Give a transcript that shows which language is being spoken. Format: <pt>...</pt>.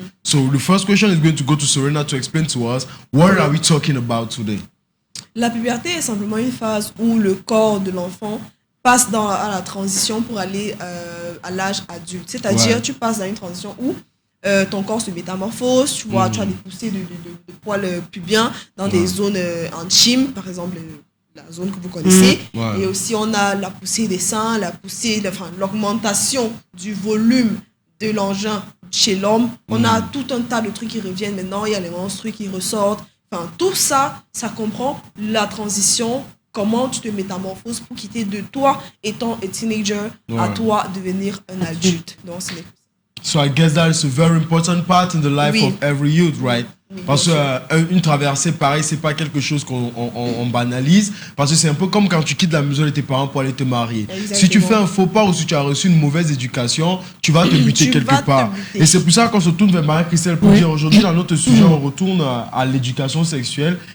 <en>So the first question is going to go to Serena to explain to us what are we talking about today?</en> <fr>La puberté est simplement une phase où le corps de l'enfant passe à la transition pour aller à l'âge adulte. C'est-à-dire, tu passes dans une transition où ton corps se métamorphose, tu vois, tu as des poussées de poils pubiens dans des zones intimes, par exemple la zone que vous connaissez. Et aussi, on a la poussée des seins, l'augmentation du volume de l'engin chez l'homme. On a tout un tas de trucs qui reviennent maintenant. Il y a les menstrues qui ressortent. Enfin, tout ça, ça comprend la transition. Comment tu te métamorphoses pour quitter de toi étant un teenager à toi devenir un adulte. Donc, c'est</fr> <en>So I guess that is a very important part in the life of every youth, right?</en> <fr>Parce qu'une traversée, pareil, c'est pas quelque chose qu'on banalise. Parce que c'est un peu comme quand tu quittes la maison de tes parents pour aller te marier. Exactement. Si tu fais un faux pas ou si tu as reçu une mauvaise éducation, tu vas te buter quelque part. Et c'est pour ça qu'on se tourne vers Marie-Christelle pour dire aujourd'hui, dans notre sujet, on retourne à l'éducation sexuelle.</fr>